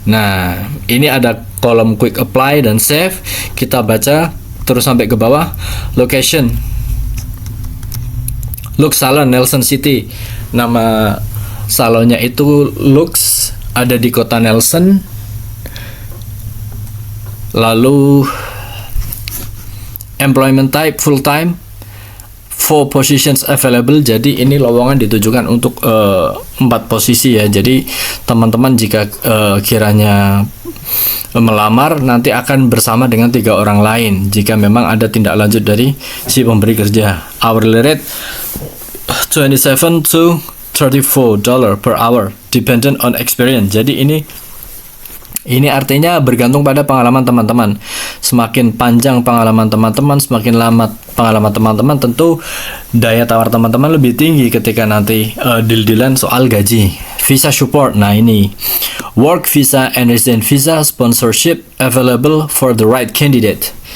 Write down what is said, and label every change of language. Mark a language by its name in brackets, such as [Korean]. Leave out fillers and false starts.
[Indonesian] Nah, ini ada kolom quick apply dan save. Kita baca terus sampai ke bawah. [English] Location Lux Salon, Nelson City. [Indonesian] Nama salonnya itu Lux, ada di kota Nelson. Lalu [English] Employment type full time, 4 positions available. [Indonesian] Jadi ini lowongan ditujukan untuk 4 posisi ya. Jadi teman-teman jika kiranya melamar nanti akan bersama dengan 3 orang lain jika memang ada tindak lanjut dari si pemberi kerja. [English] Hourly rate $27 to $34 per hour dependent on experience. [Indonesian] Jadi ini artinya bergantung pada pengalaman teman-teman. Semakin panjang pengalaman teman-teman, semakin lama pengalaman teman-teman, tentu daya tawar teman-teman lebih tinggi ketika nanti deal-dealan soal gaji. [English] Visa support, [Indonesian] nah ini [English] work visa and resident visa sponsorship available for the right candidate.